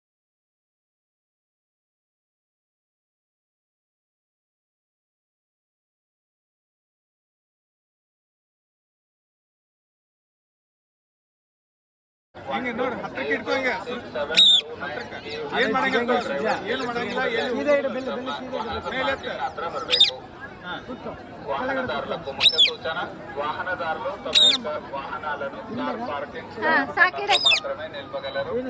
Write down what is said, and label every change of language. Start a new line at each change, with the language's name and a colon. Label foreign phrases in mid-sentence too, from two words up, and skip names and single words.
Kannada: ನೋಡಿ ಹತ್ತಕ್ಕೆ ಇಟ್ಕೋ, ಹಿಂಗೆ ಏನ್ ಮಾಡಂಗಿಲ್ಲ, ಏನು ಮಾಡಂಗಿಲ್ಲ.
Telugu: వాహనదారులకు ముఖ్య సూచన, వాహనదారులు తమ యొక్క వాహనాలను
English: car parking
Telugu: మాత్రమే నిలపగలరు.